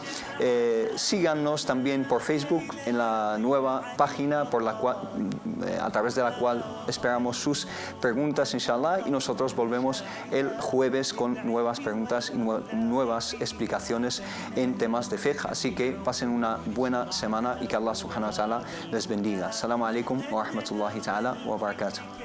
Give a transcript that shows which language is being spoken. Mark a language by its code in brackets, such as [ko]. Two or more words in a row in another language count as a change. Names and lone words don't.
[es] Síganos también por Facebook, en la nueva página a través de la cual esperamos sus preguntas, inshallah. Y nosotros volvemos el jueves con nuevas preguntas y nuevas explicaciones en temas de fiqh. Así que pasen una buena semana y que Allah [ar] سبحانه وتعالى [es] les bendiga. [ar] السلام عليكم ورحمة الله تعالى وبركاته.